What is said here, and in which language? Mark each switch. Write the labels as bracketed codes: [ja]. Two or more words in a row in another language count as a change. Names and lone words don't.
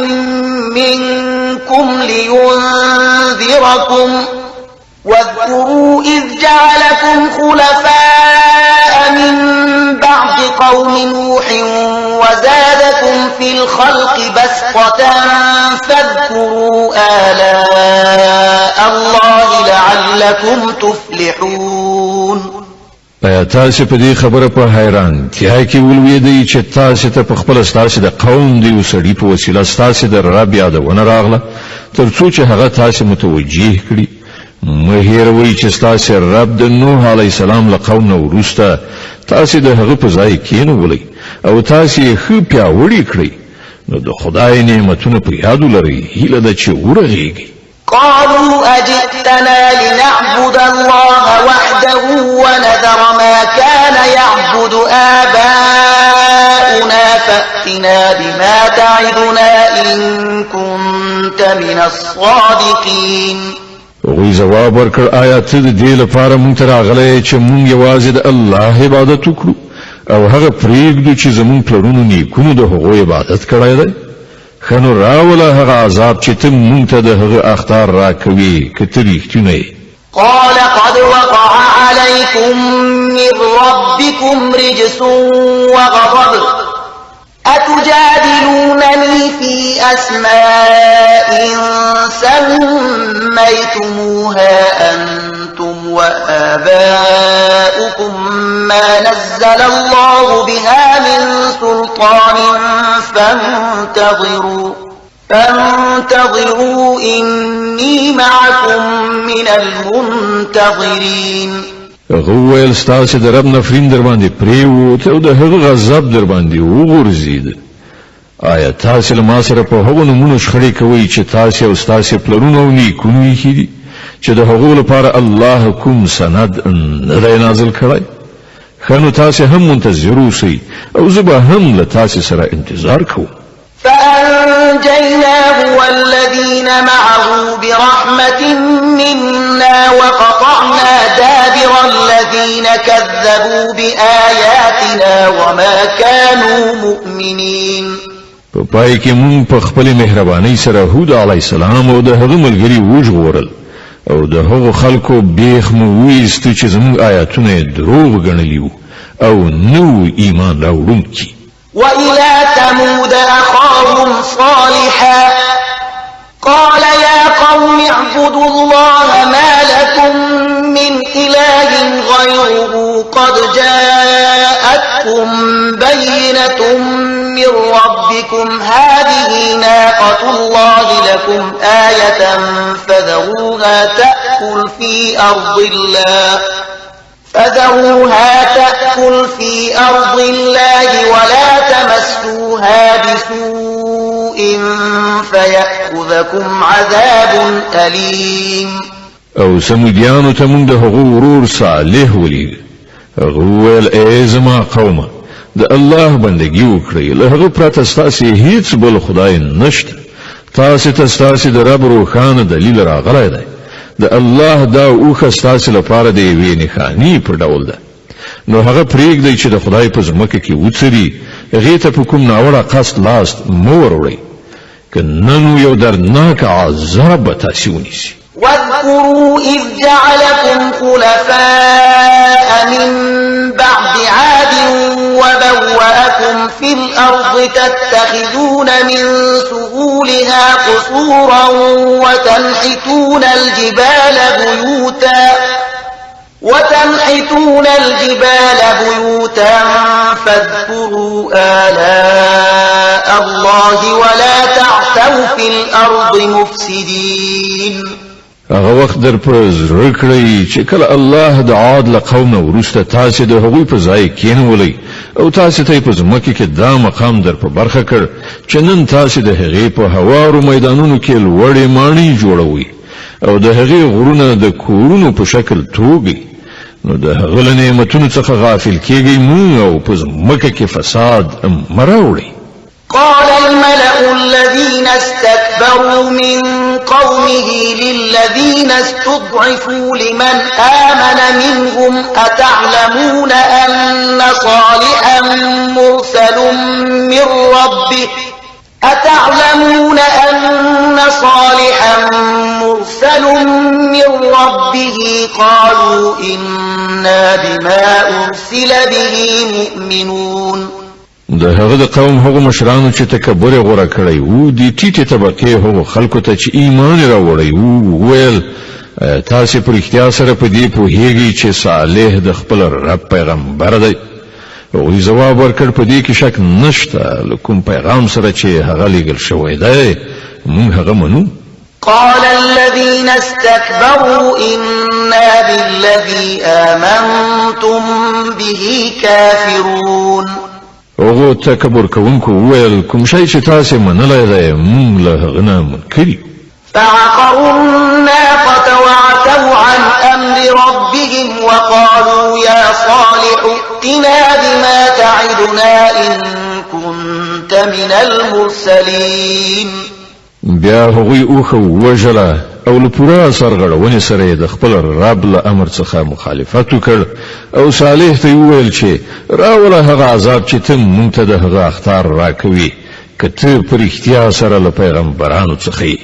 [ar] منكم لينذركم واذكروا إذ جعلكم خلفاء من بعد قوم نوح وزادكم في الخلق بسطة فاذكروا آلاء الله لعلكم تفلحون. [ps] ایا تاسې په دې خبره په حیرانتیا کې ولوېدئ چې تاسې ته په خپله ستاسې د قوم د یو سړي په وسیله ستاسې د رب یادونه راغله تر څو چې هغه تاسې متوجه کړي؟ مه هېروئ چې ستاسې رب د نوح [ar] علیه السلام [ps] له قوم نه وروسته تاسې د هغه په ځای کېنولئ او تاسې یې ښه پیاوړي کړئ، نو د خدای نعمتونه په یاد ولرئ. هیله ده چې ورغېږئ. [ar] قالوا أجئتنا لنعبد الله وحده ونذر ما كان يعبد آباؤنا آياتنا فأتنا بما تعدنا إن كنت من الصادقين. [ps] وی جواب ورکړ آیا ته د دې لپاره مونږ ته راغلی چې مونږ یوازې د الله عبادت وکړو او هغه پرېږدو چې زمونږ پلرونو نیکونو د هغو عبادت کړی دی؟ ښه نو راوله هغه عذاب چې ته مونږ ته د هغه اخطار راکوي که ته رښتینی یې. [ar] قال قد وقع عليكم من ربكم رجس وغضب أتجادلونني في أسماء سميتموها أنتم وآباؤكم ما نزل الله بها من سلطان فانتظروا إني معكم من المنتظرين. [ps] هغه ویل ستاسې د رب نفرین در باندې پرېوت او د هغه غضب در باندې وغورځېد. آیا تاسې له ما سره په هغو نومونو شخړې کوئ چې تاسې او ستاسې پلرونه او نیکونو ایښي دي چې د هغو لپاره الله کوم سند نه دی نازل کړی؟ ښه نو تاسې هم منتظر اوسئ او زه به هم له تاسې سره انتظار کوم. [ar] فأنجيناه والذين معه برحمة منا وقطعنا دابر الذين كذبوا بآياتنا وما كانوا مؤمنين. [ps] په پای کې مونږ په خپل مهربانۍ سره هود [ar] علیه السلام [ps] او د هغه ملګري وژغورل او د هغو خلکو بیخ مو ویستو چې زموږ آیاتونه یې دروغ ګڼلي وو او نو ایمان راوړونکي. [ar] وإلى ثمود أخاهم صالحا قال يا قوم اعبدوا الله ما لكم من إله غيره قد جاءتكم بينة من ربكم هذه ناقة الله لكم آية فذروها تأكل في أرض الله ولا تمسوها بسوء فيأخذكم عذاب أليم. [ps] او سمودیانو ته مونږ د هغو ورور صالح ولیږه. هغه وویل ای زما قومه د الله بندګي وکړئ، له هغه پرته ستاسې هیڅ بل خدای نشته. تاسې ته ستاسې د رب روښانه دلیل راغلی دی. د الله دا اوښه ستاسې لپاره د یوې نښانې په ډول ده. نو هغه پرېږدئ چې د خدای په ځمکه کې وڅري، هغې ته په کوم ناوړه قصد لاس مه وروړئ، که نه نو یو دردناک عذاب به تاسې ونیسي. [ar] واذكروا إذ جعلكم خلفاء من بعد عاد وبوأكم في الأرض تتخذون من سهولها قصورا وتنحتون الجبال بيوتا فاذكروا آلاء الله ولا تعثوا في الأرض مفسدين. [ps] هغه وخت در په زړه کړئ چې کله الله د عاد له قوم نه وروسته تاسې د هغوی په ځای کېنولئ او تاسې ته یې په ځمکه کې دا مقام در په برخه کړ چې نن تاسې د هغې په هوارو میدانونو کې لوړې ماڼۍ جوړوئ او د هغې غرونه د کورونو په شکل توږئ. نو د هغه له نعمتونو څخه غافل کېږئ مو او په ځمکه کې فساد مه راوړئ. [ar] قال الملأ الذين استكبروا من قومه للذين استضعفوا لمن آمن منهم أتعلمون أن صالحا مرسل من ربه قالوا إنا بما أرسل به مؤمنون. [ps] د هغه د قوم هغو مشرانو چې تکبر غوره کړی وو د ټیټې طبقې هغو خلکو ته چې ایمان راوړی وو ویل تاسې په رښتیا سره په دې پوهیږئ چې صالح د خپل رب پیغمبر دی. هغوی ځواب ورکړ په دې کې شک نشته، له کوم پیغام سره چې هغه لیږل شوی دی موږ هغه منو. [ar] قال الذين استكبروا إنا بالذي آمنتم به كافرون. [ps] هغو تکبر کوونکو وویل کوم شی چې تاسې منلی دی موږ له هغه نه منکر یو. [ar] فعقروا الناقة وعتوا عن أمر ربهم وقالوا يا صالح ائتنا بما تعدنا إن كنت من المرسلين. [ps] بیا هغوی اوخه وژله او له پوره سرغړونې سره یې د خپل رب له امر څخه مخالفت وکړ او صالح ته وویل چې راوله هغه عذاب چې ته مونږ ته د هغه اخطار راکوي که ته په رښتیا سره له پیغمبرانو څخه یې.